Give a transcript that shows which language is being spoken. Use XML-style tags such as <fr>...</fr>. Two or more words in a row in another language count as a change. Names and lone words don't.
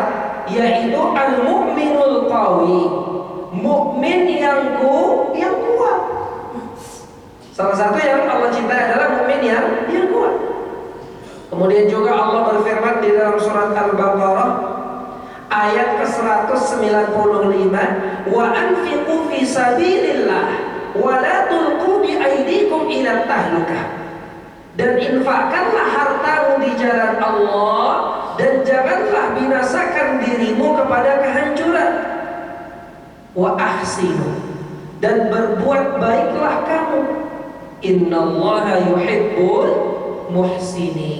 <id>Yaitu</id> <ar>المؤمن القوي,</ar> <id>mukmin yang kuat. Salah satu yang Allah cintai adalah mukmin yang kuat. Kemudian juga Allah berfirman di dalam surat Al-Baqarah ayat ke-195,</id> <ar>وأنفقوا في سبيل الله ولا تلقوا بأيديكم إلى التهلكة.</ar> <id>Dan infakkanlah hartamu di jalan Allah, dan janganlah binasakan dirimu kepada kehancuran.</id> <ar>وأحسنوا,</ar> <id>dan berbuat baiklah kamu.</id> <ar>إن الله يحب المحسنين.</ar>